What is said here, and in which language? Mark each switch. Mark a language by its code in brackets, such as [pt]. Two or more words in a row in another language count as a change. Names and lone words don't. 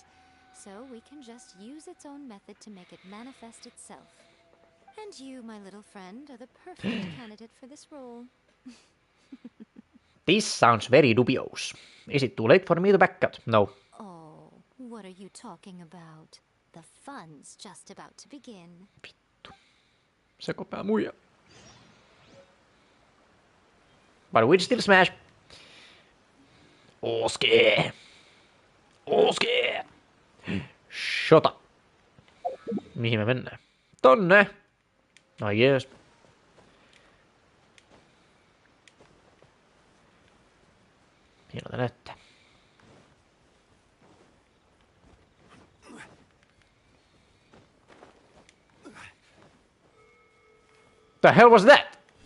[en] So we can just use its own method to make it manifest itself. And you, my little friend, are the perfect candidate for this role. This sounds very dubious. Is it too late for me to back out? No. Oh, what are you talking about? The fun's just about to begin. [fi] Vittu. Sekopää muija. [en] But we'd still smash. [fi] Oskee. Oskee. Shota. Mihin me mennään? Tonne. No jees. Hienolta näyttää. [en] The hell was that?